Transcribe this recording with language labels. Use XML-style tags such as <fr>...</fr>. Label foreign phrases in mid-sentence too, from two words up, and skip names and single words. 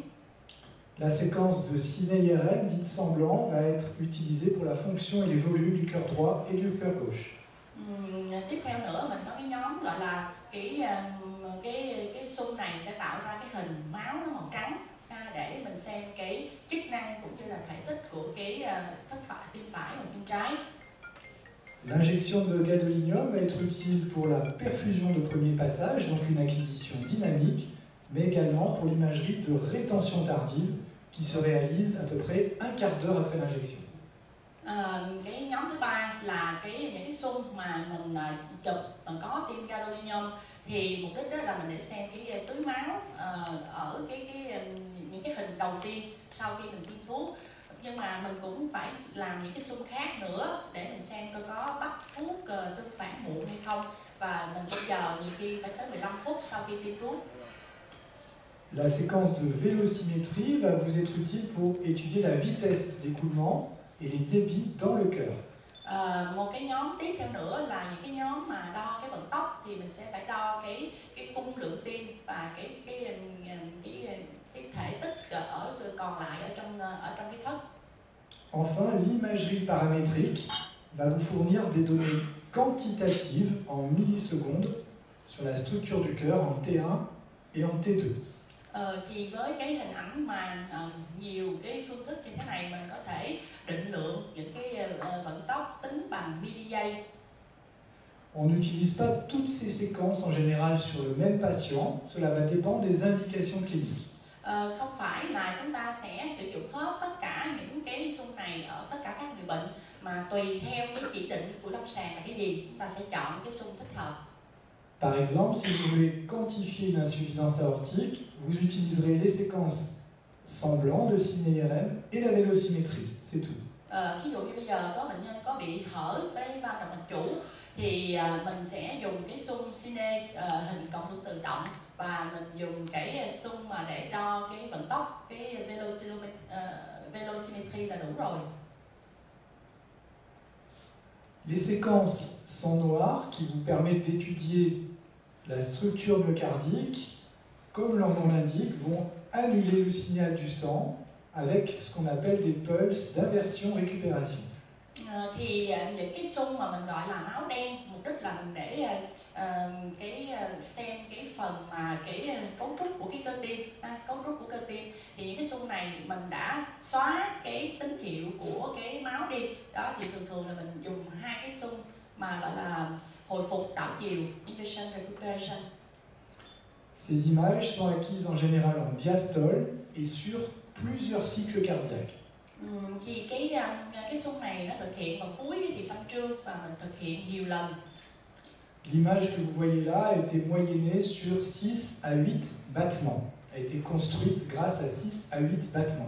<fr>La séquence de ciné-IRM, dite semblant, va être utilisée pour la fonction et les volumes du cœur droit et du cœur gauche.</fr> <vi>Tiếp theo nữa mình có cái nhóm gọi là cái xung này sẽ tạo ra cái hình máu nó màu trắng để mình xem cái chức năng cũng như là thể tích của cái thất phải.</vi> <fr>L'injection de gadolinium va être utile pour la perfusion de premier passage, donc une acquisition dynamique, mais également pour l'imagerie de rétention tardive qui se réalise à peu près un quart d'heure après l'injection.</fr> <vi>Cái nhóm thứ ba là những cái xung mà mình chụp mà có tiêm gadolinium, thì mục đích đó là mình để xem cái túi máu ở những cái hình đầu tiên sau khi mình tiêm thuốc. Nhưng mà mình cũng phải làm những cái xung khác nữa để mình xem coi có bắt thuốc tương phản muộn hay không, và mình phải chờ nhiều khi phải tới 15 phút sau khi tiêm thuốc.</vi> <fr>La séquence de vélocimétrie va vous être utile pour étudier la vitesse d'écoulement et les débits dans le cœur.</fr> <vi>Một cái nhóm tiếp theo nữa là những cái nhóm mà đo cái vận tốc, thì mình sẽ phải đo cái cung lượng tim và cái thể tích còn lại ở trong cái thất.</vi> <fr>Enfin, l'imagerie paramétrique va vous fournir des données quantitatives en millisecondes sur la structure du cœur en T1 et en T2.</fr> <vi>Thì với cái hình ảnh mà nhiều cái phương thức như thế này, mình có thể định lượng những cái vận tốc tính bằng mili-giây.</vi> <fr>On n'utilise pas toutes ces séquences en général sur le même patient, cela va dépendre des indications cliniques.</fr> <vi>Không phải là chúng ta sẽ sử dụng hết tất cả những cái xung này ở tất cả các người bệnh, mà tùy theo cái chỉ định của lâm sàng là cái gì, chúng ta sẽ chọn cái xung thích hợp.</vi> <fr>Par exemple, si vous voulez quantifier une insuffisance aortique, vous utiliserez les séquences semblant de signe IRM et la vélocimétrie, c'est tout.</fr> <vi>Ví dụ như bây giờ có bệnh nhân có bị hở cái van động mạch chủ, thì mình sẽ dùng cái xung cine hình cộng hưởng tự động, và mình dùng cái xung mà để đo cái vận tốc, cái vélocimétrie là đủ rồi.</vi> <fr>Les séquences sang noir qui vous permettent d'étudier la structure myocardique, comme leur nom l'indique, vont annuler le signal du sang avec ce qu'on appelle des pulses d'inversion-récupération.</fr> <vi>Thì những cái xung mà mình gọi là máu đen, mục đích là mình để xem cái phần mà cái cấu trúc của cái cơ tim, thì những cái xung này mình đã xóa cái tín hiệu của cái máu đi. Đó thì thường là mình dùng hai cái xung mà gọi là hồi phục đảo chiều,</vi> <fr>inversion recuperation. Ces images sont acquises en général en diastole et sur plusieurs cycles cardiaques.</fr> <vi>Thì cái xung này nó thực hiện vào cuối cái nhịp văn trương, và mình thực hiện nhiều lần.</vi> <fr>L'image que vous voyez là a été moyennée sur 6 à 8 battements, a été construite grâce à 6 à 8 battements.</fr>